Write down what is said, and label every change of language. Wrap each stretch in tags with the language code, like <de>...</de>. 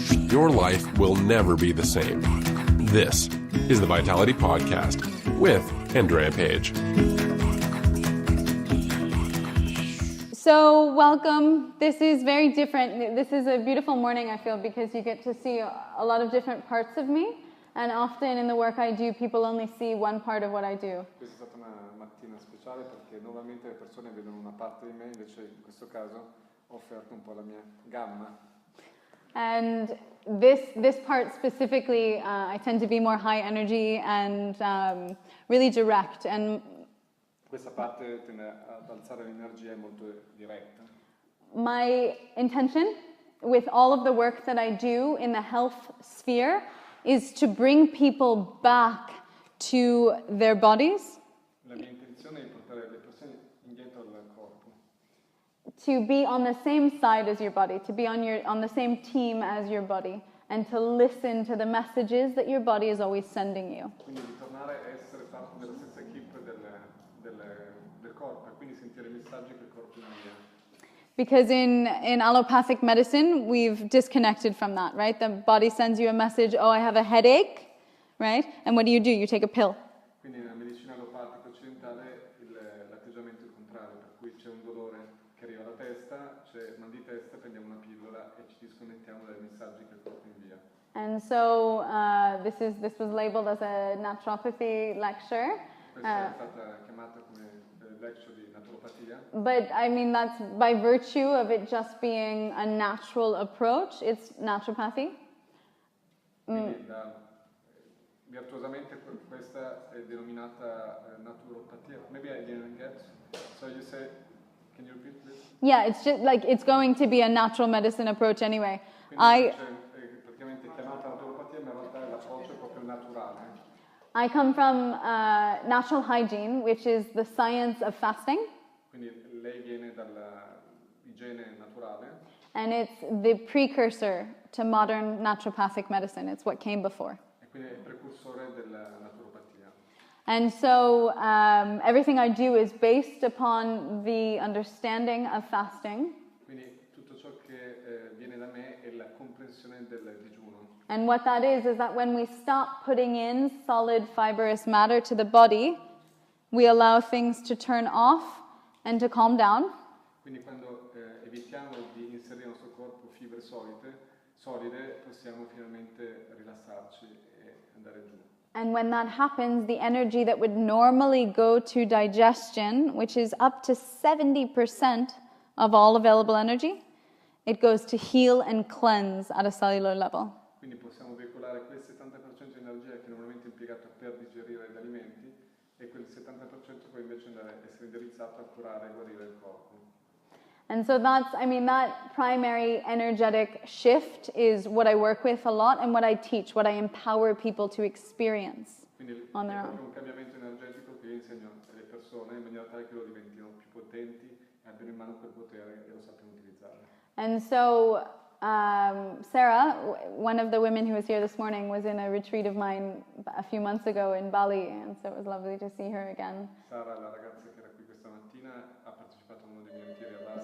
<en>Your life will never be the same. This is the Vitality Podcast with Andrea Page. So welcome. This is very different. This is a beautiful morning, I feel, because you get to see a lot of different parts of me. And often in the work I do, people only see one part of what I do.</en> <it>Questa è stata una mattina speciale perché normalmente le persone vedono una parte di me, invece in questo caso ho offerto un po' la mia gamma.</it> <en>And this part specifically, I tend to be more high energy and really direct. And</en> <it>Questa parte tende ad alzare l'energia, è molto diretta.</it> <en>my intention with all of the work that I do in the health sphere is to bring people back to their bodies,</en> <it>La mia intenzione è di portare le persone indietro al corpo,</it> <en>to be on the same side as your body, to be on the same team as your body, and to listen to the messages that your body is always sending you.</en> <it>quindi di tornare a essere parte della stessa equipe del corpo e quindi sentire i messaggi che il corpo invia.</it> <en>Because in allopathic medicine, we've disconnected from that, right? The body sends you a message, oh, I have a headache, right? And what do? You take a pill.</en> <it>Quindi nella medicina allopatica occidentale l'atteggiamento è il contrario, per cui c'è un dolore che arriva alla testa, c'è mal di testa, prendiamo una pillola e ci disconnettiamo dai messaggi che il corpo invia.</it> <en>And so this was labeled as a naturopathy lecture.</en> <it>Questa è stata chiamata come lecture di naturopatia.</it> <en>But I mean, that's by virtue of it just being a natural approach. It's naturopathy.</en> <it>Quindi virtuosamente questa è denominata naturopatia.</it> <en>Maybe I didn't get. So you say, can you repeat this? Yeah, it's just like it's going to be a natural medicine approach anyway.</en> <it>Quindi è praticamente chiamata naturopatia, ma in realtà l'approccio è proprio naturale.</it> <en>I come from natural hygiene, which is the science of fasting.</en> <it>Quindi lei viene dall'igiene naturale.</it> <en>And it's the precursor to modern naturopathic medicine. It's what came before.</en> <it>E quindi è il precursore della naturopatia.</it> <en>And so everything I do is based upon the understanding of fasting.</en> <it>Quindi tutto ciò che viene da me è la comprensione del digiuno.</it> <en>And what that is that when we stop putting in solid fibrous matter to the body, we allow things to turn off and to calm down.</en> <it>Quindi quando evitiamo di inserire nel nostro corpo fibre solide, possiamo finalmente rilassarci e andare giù.</it> <en>And when that happens, the energy that would normally go to digestion, which is up to 70% of all available energy, it goes to heal and cleanse at a cellular level.</en> <it>Quindi possiamo veicolare quel 70% di energia che normalmente è impiegato per digerire gli alimenti e quel 70% poi invece essere indirizzato a curare e guarire il corpo.</it> <en>And so that primary energetic shift is what I work with a lot and what I teach, what I empower people to experience on their own.</en> <it>Quindi è un cambiamento energetico che io insegno alle persone in maniera tale che lo diventino più potenti e abbiano in mano quel potere e lo sappiano utilizzare.</it> <en>And so Sarah, one of the women who was here this morning, was in a retreat of mine a few months ago in Bali, and so it was lovely to see her again.</en> <it>Sara, la ragazza che era qui questa mattina, ha partecipato a uno dei miei ritiri a Bali.</it>